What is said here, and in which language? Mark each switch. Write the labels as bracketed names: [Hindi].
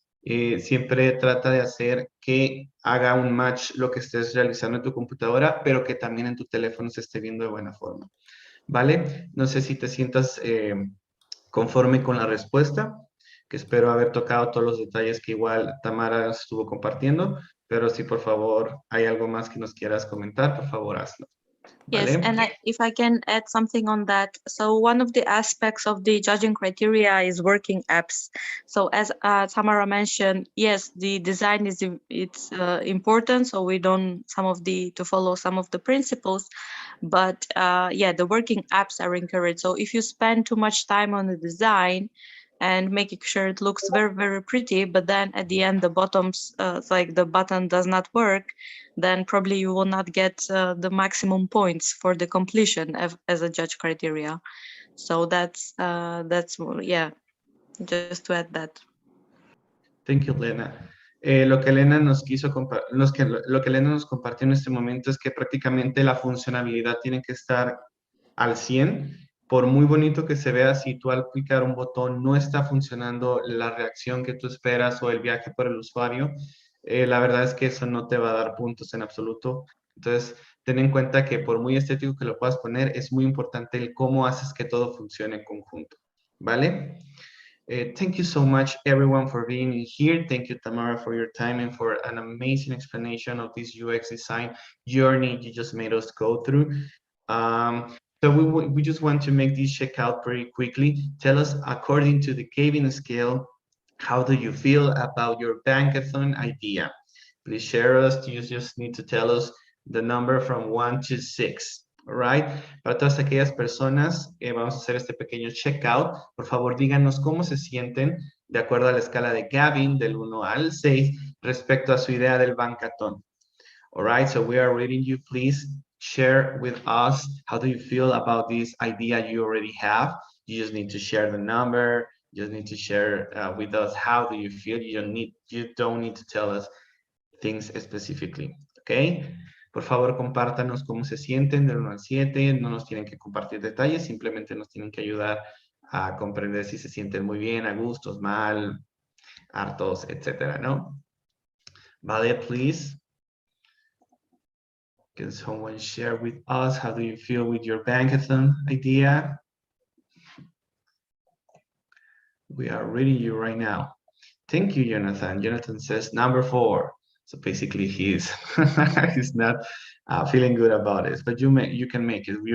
[Spanish] Siempre trata de hacer que haga un match lo que estés realizando en tu computadora, pero que también en tu teléfono se esté viendo de buena forma. ¿Vale? No sé si te sientas conforme con la respuesta, que espero haber tocado todos los detalles que igual Tamara estuvo compartiendo, pero si por favor hay algo más que nos quieras comentar, por favor hazlo. [English] Yes, and if I can add something on that. So one of the aspects of the judging criteria is working apps. So as Tamara mentioned, yes, the design is important. So we don't to follow some of the principles, but yeah, the working apps are encouraged. So if you spend too much time on the design and making sure it looks very, very pretty, but then at the end the bottoms, like the button does not work, then probably you will not get the maximum points for the completion as a judge criteria. So that's yeah, just to add that. Thank you, Lena. [Spanish] Lo que Elena nos compartió en este momento es que prácticamente la funcionalidad tiene que estar al 100, por muy bonito que se vea, si tú al clicar un botón no está funcionando la reacción que tú esperas o el viaje por el usuario, la verdad es que eso no te va a dar puntos en absoluto. Entonces, ten en cuenta que por muy estético que lo puedas poner, es muy importante el cómo haces que todo funcione en conjunto, ¿vale? [English] Thank you so much, everyone, for being here. Thank you, Tamara, for your time and for an amazing explanation of this UX design journey you just made us go through. So we just want to make this checkout pretty quickly. Tell us, according to the Kevin scale, how do you feel about your Bankathon idea? Please share us. You just need to tell us the number from 1 to 6. All right. [Spanish] Para todas aquellas personas, vamos a hacer este pequeño checkout. Por favor, díganos cómo se sienten de acuerdo a la escala de Gavin, del 1 al 6, respecto a su idea del Bankathon. [English] All right. So we are reading you. Please share with us. How do you feel about this idea you already have? You just need to share the number. You just need to share with us how do you feel. You don't need to tell us things specifically, ¿ok? [Spanish] Por favor, compártanos cómo se sienten del 1 al 7, no nos tienen que compartir detalles, simplemente nos tienen que ayudar a comprender si se sienten muy bien, a gustos, mal, hartos, etcétera, ¿no? [English] Vale, please. Can someone share with us how do you feel with your Bankathon idea? We are reading you right now. Thank you, Jonathan. Jonathan says number 4. So basically, he's he's not feeling good about it, but you can make it.